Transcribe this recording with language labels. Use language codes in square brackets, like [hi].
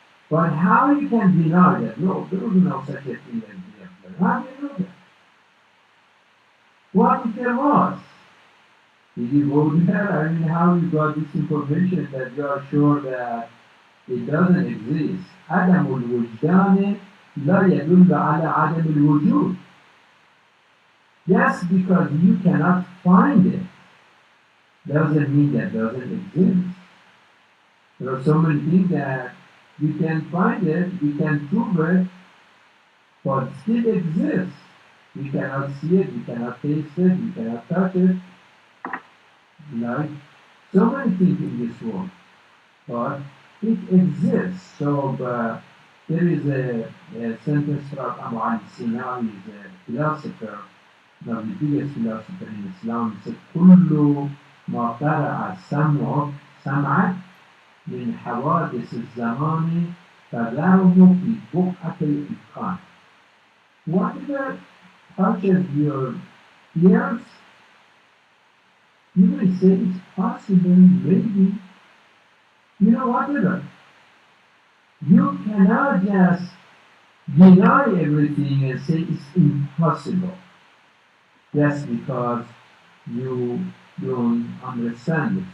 [en] But how you can deny that? No, there is no such a thing as the afterlife. How do you know that? What if there was? Did you go there? I mean, how you got this information that you are sure that it doesn't exist? [ar] عدم الوجدان لا يدل على عدم الوجود. [en] Just because you cannot find it doesn't mean that doesn't exist. There are so many things that you can find it, you can prove it, but still exists. You cannot see it, you cannot taste it, you cannot touch it. Like so many things in this world, but it exists. So there is a sentence from Abu al-Sina, is a philosopher, the biggest philosopher in Islam. He said, [ar] كل ما طرع سمعك من حوادث الزمان فذره في بقعة الإمكان. [en] Whatever touches your ears, you may say it's possible, maybe, you know, whatever. You cannot just deny everything and say it's impossible just because you don't understand it.